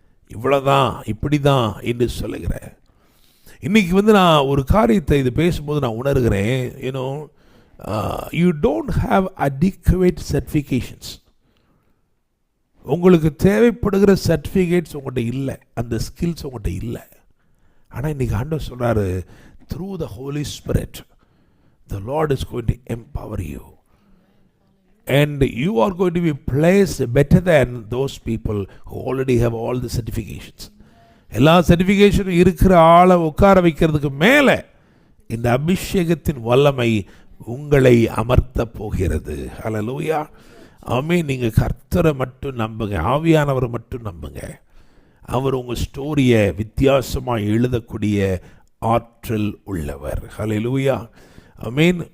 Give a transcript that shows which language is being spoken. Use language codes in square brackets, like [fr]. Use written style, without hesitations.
[ta] இவ்வளோதான், இப்படி தான் என்று சொல்லுகிறேன். இன்றைக்கி வந்து நான் ஒரு காரியத்தை இது பேசும்போது நான் உணர்கிறேன், [en] You know you don't have adequate certifications. [ta] உங்களுக்கு தேவைப்படுகிற சர்டிஃபிகேட்ஸ் உங்கள்கிட்ட இல்லை, அந்த ஸ்கில்ஸ் உங்கள்கிட்ட இல்லை. ஆனால் இன்றைக்கி ஆண்டவர் சொல்கிறாரு, [en] Through the Holy Spirit the Lord is going to empower you and you are going to be placed better than those people who already have all the certifications. [ta] எல்லா சர்டிஃபிகேஷனும் இருக்கிற ஆளை உட்கார வைக்கிறதுக்கு மேலே இந்த அபிஷேகத்தின் வல்லமை உங்களை அமர்த்த போகிறது. ஹல்லேலூயா. ஆமென். நீங்கள் கர்த்தரை மட்டும் நம்புங்க, ஆவியானவரை மட்டும் நம்புங்க. அவர் உங்கள் ஸ்டோரியை வித்தியாசமாக எழுதக்கூடிய ஆற்றல் உள்ளவர். ஹல்லேலூயா. ஆமென்.